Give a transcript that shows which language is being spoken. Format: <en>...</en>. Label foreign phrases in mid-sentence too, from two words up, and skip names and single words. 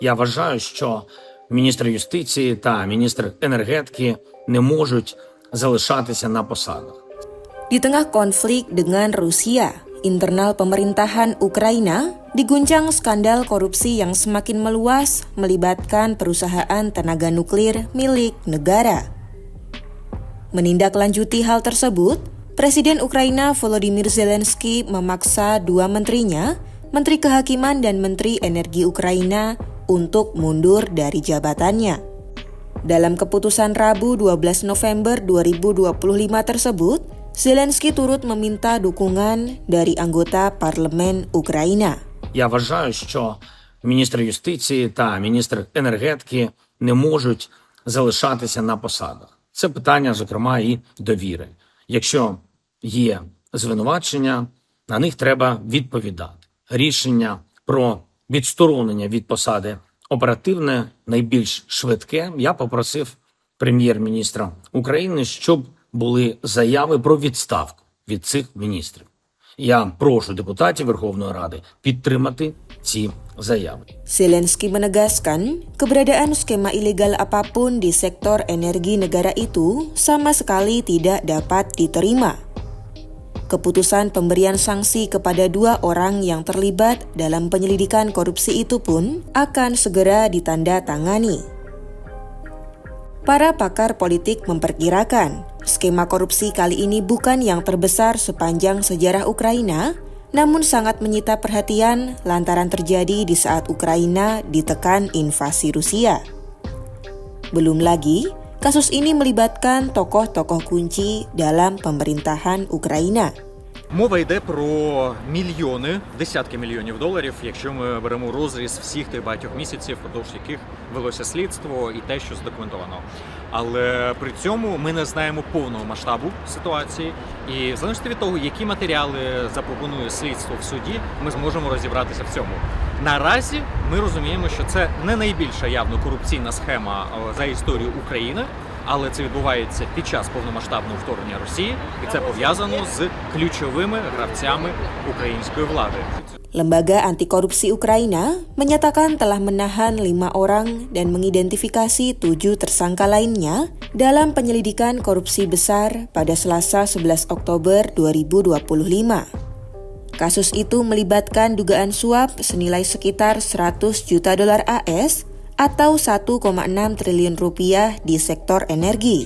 <uk>Я вважаю, що міністр юстиції та міністр енергетики не можуть залишатися на посадах.</uk> <id>Di tengah konflik dengan Rusia, internal pemerintahan Ukraina diguncang skandal korupsi yang semakin meluas melibatkan perusahaan tenaga nuklir milik negara. Menindaklanjuti hal tersebut, Presiden Ukraina Volodymyr Zelensky memaksa dua menterinya, Menteri Kehakiman dan Menteri Energi Ukraina, untuk mundur dari jabatannya. Dalam keputusan Rabu 12 November 2025 tersebut, Zelensky turut meminta dukungan dari anggota parlemen Ukraina.</id> <uk>Я вважаю, що міністр юстиції та міністр енергетики не можуть залишатися на посадах. Це питання, зокрема, і довіри. Якщо є звинувачення, на них треба відповідати. Рішення про відсторонення від посади оперативне, найбільш швидке. Я попросив прем'єр-міністра України, щоб були заяви про відставку від цих міністрів. Я прошу депутатів Верховної Ради підтримати ці заяви.</uk> <id>Zelensky menegaskan keberadaan skema ilegal apapun di sektor energi negara itu sama sekali tidak dapat diterima. Keputusan pemberian sanksi kepada dua orang yang terlibat dalam penyelidikan korupsi itu pun akan segera ditanda tangani. Para pakar politik memperkirakan skema korupsi kali ini bukan yang terbesar sepanjang sejarah Ukraina, namun sangat menyita perhatian lantaran terjadi di saat Ukraina ditekan invasi Rusia. Belum lagi, kasus ini melibatkan tokoh-tokoh kunci dalam pemerintahan Ukraina.</id> <uk>Мова йде про мільйони, десятки мільйонів доларів, якщо ми беремо розріз всіх тих багатьох місяців, впродовж яких велося слідство і те, що задокументовано. Але при цьому ми не знаємо повного масштабу ситуації, і в залежності від того, які матеріали запропонує слідство в суді, ми зможемо розібратися в цьому. Наразі ми розуміємо, що це не найбільша явно корупційна схема за історію України, але це відбувається під час повномасштабного вторгнення Росії, і це пов'язано з ключовими гравцями української влади.</uk> <id>Lembaga Anti Korupsi Ukraina menyatakan telah menahan 5 orang dan mengidentifikasi 7 tersangka lainnya dalam penyelidikan korupsi besar pada Selasa 11 Oktober 2025. Kasus itu melibatkan dugaan suap senilai sekitar 100 juta dolar AS atau 1,6 triliun rupiah di sektor energi.</id>